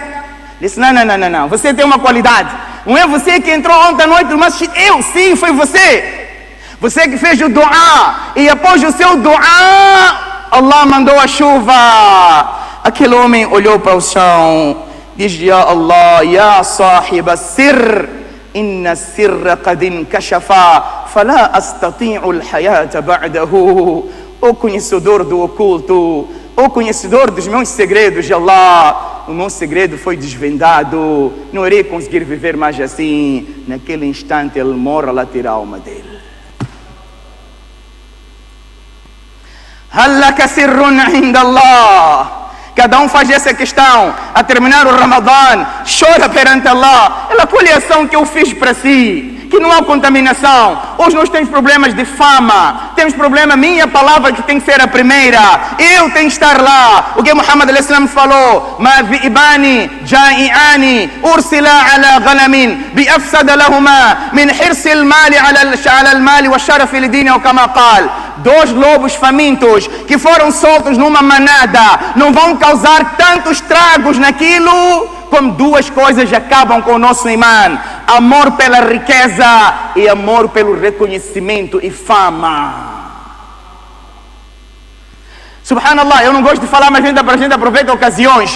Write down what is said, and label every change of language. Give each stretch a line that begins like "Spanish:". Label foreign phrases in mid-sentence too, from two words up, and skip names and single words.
Portuguese: Disse, não, você tem uma qualidade. Não é você que entrou ontem à noite no masjid, sim, foi você. Você que fez o dua, e após o seu dua, Allah mandou a chuva. Aquele homem olhou para o chão, diz,
Arabic: يا الله يا صاحب السر إن السر قد انكشف فلا أستطيع الحياة بعده.
Portuguese: O conhecedor do oculto, o conhecedor dos meus segredos de Allah, o meu segredo foi desvendado, não irei conseguir viver mais assim. Naquele instante ele morre, lá tira a alma dele.
Arabic: هل لك سر عند الله.
Portuguese: Cada um faz essa questão, a terminar o Ramadã, chora perante Allah, ela colhe a ação que eu fiz para si, que não há contaminação. Hoje nós temos problemas de fama, temos problema, minha palavra que tem que ser a primeira, eu tenho que estar lá. O que Muhammad al-Islam falou,
Arabic: ما ذئبان جائعان أرسلا على غنم بأفسد لهما من حرص المال على المال والشرف لدينه, ou كما قال.
Portuguese: 2 lobos famintos que foram soltos numa manada não vão causar tantos estragos naquilo como 2 coisas acabam com o nosso imã: amor pela riqueza e amor pelo reconhecimento e fama. Subhanallah, eu não gosto de falar, mas a gente aproveita ocasiões.